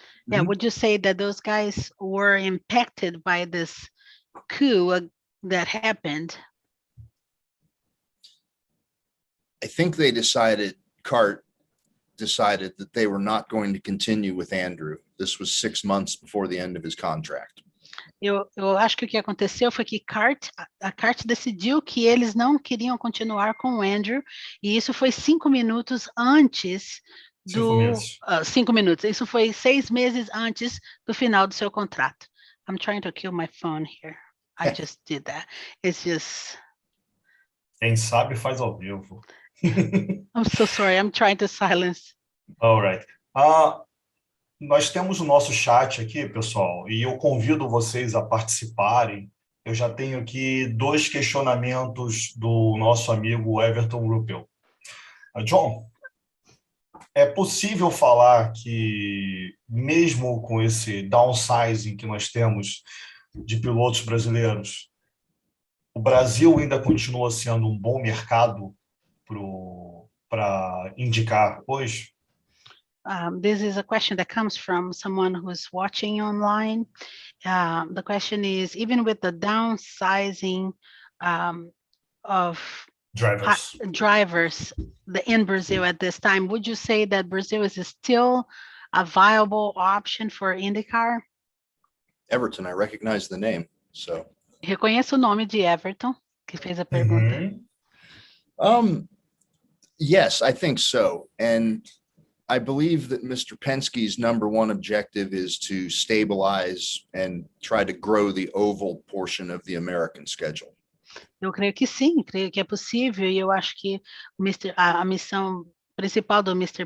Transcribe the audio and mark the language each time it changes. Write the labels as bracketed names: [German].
[English] Yeah, would you say that those guys were impacted by this coup that happened? I think CART decided that they were not going to continue with Andrew. This was 6 months before the end of his contract. [Portuguese] Eu acho que o que aconteceu foi que a CART decidiu que eles não queriam continuar com o Andrew, e isso foi 5 minutos antes do... 5 minutos. Isso foi 6 meses antes do final do seu contrato. [English] I'm trying to kill my phone here. I just did that. It's just... [Portuguese] Quem sabe faz ao vivo. [English] I'm so sorry. I'm trying to silence. All right. [Portuguese] Nós temos o nosso chat aqui, pessoal, e eu convido vocês a participarem. Eu já tenho aqui 2 questionamentos do nosso amigo Everton Ruppel. John, é possível falar que, mesmo com esse downsizing que nós temos de pilotos brasileiros, o Brasil ainda continua sendo um bom mercado para IndyCar hoje? [English] This is a question that comes from someone who's watching online. The question is, even with the downsizing of drivers in Brazil at this time, would you say that Brazil is still a viable option for IndyCar? Everton, I recognize the name, so. [Portuguese] Reconheço o nome de Everton, que fez a pergunta. [English] Yes, I think so. And I believe that Mr. Penske's #1 objective is to stabilize and try to grow the oval portion of the American schedule. [Portuguese] Eu creio que sim, creio que é possível, e eu acho que a missão principal do Mr.